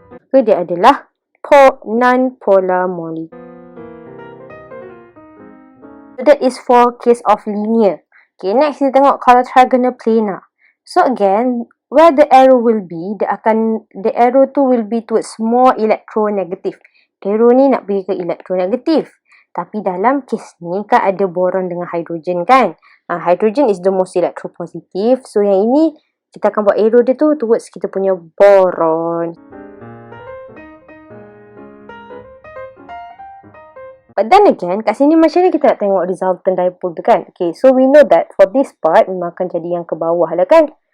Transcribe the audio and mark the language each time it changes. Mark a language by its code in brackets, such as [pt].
[ms] So dia adalah non-polar molecule. [en] So that is for case of linear. Okay, next [ms] kita tengok kalau [en] trigonal planar. So again, where the arrow will be, the arrow tu will be towards more electronegative. [ms] Arrow ni nak pergi ke electronegative. Tapi dalam case ni kan ada boron dengan hydrogen kan. [en] Hydrogen is the most electropositive. [ms] So yang ini kita akan buat arrow dia tu towards kita punya boron. [en] But then again, [ms] kat sini macam mana kita nak tengok resultant dipole tu kan? [en] Okay, so we know that for this part [ms] memang akan jadi yang ke bawah lah kan?